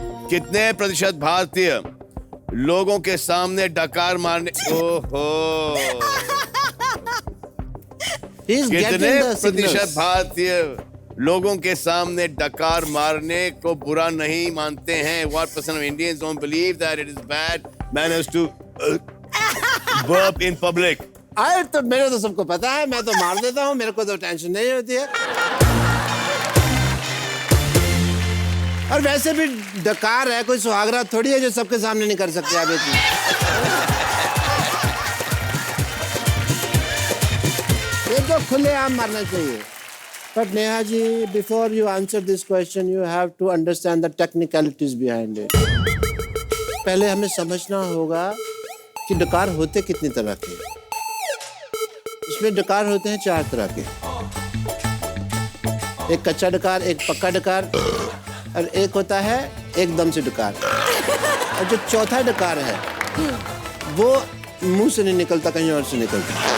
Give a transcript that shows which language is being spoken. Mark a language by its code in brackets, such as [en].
[hi] कितने प्रतिशत भारतीय लोगों के सामने डकार मारने ओहो [en] He's [hi] कितने [en] getting the [hi] प्रतिशत [en] signals. [hi] भारतीय लोगों के सामने डकार मारने को बुरा नहीं मानते हैं? [en] What percent of Indians don't believe that it is bad manners to burp in public? [hi] अरे तो मेरे तो सबको पता है, मैं तो मार देता हूँ, मेरे को तो टेंशन नहीं होती है। और वैसे भी डकार है, कोई सुहागरात थोड़ी है जो सबके सामने नहीं कर सकते आप इतनी। ये तो खुलेआम मारना चाहिए। [en] But Neha ji, before you answer this question, you have to understand the technicalities behind it. [hi] पहले हमें समझना होगा कि डकार होते कितनी तरह के। इसमें डकार होते हैं 4 तरह के। एक कच्चा डकार, एक पक्का डकार और एक होता है एकदम से डकार। और जो चौथा डकार है वो मुंह से नहीं निकलता, कहीं और से निकलता।